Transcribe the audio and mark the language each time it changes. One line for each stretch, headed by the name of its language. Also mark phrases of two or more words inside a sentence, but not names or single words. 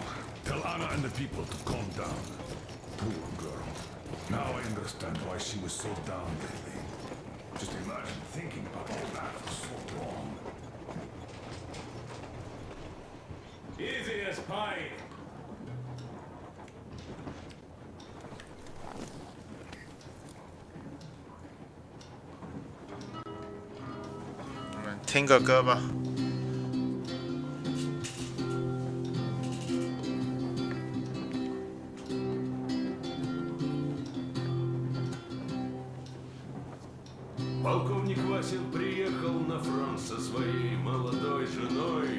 English: Tell Anna and the people to calm down. Poor girl. Now I understand why she was so down lately. Just imagine thinking about all that for so long. Easy as pie.
Chinese: 听个歌吧。
Russian: Полковник Васин приехал на фронт со своей молодой женой.